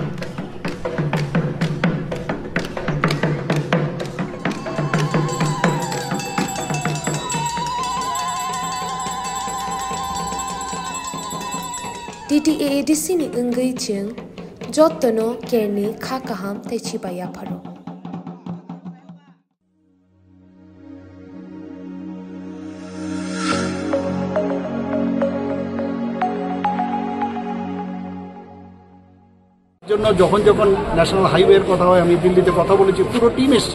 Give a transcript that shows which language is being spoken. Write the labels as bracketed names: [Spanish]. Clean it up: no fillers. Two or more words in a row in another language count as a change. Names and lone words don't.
[Kok Borok] TTAADC ni ungai ching jottono kerni kha kaham techi baya pharo [Bangla] জন্য যখন ন্যাশনাল হাইওয়ের কথা হয়, আমি দিল্লিতে কথা বলেছি, পুরো টিম এসছে।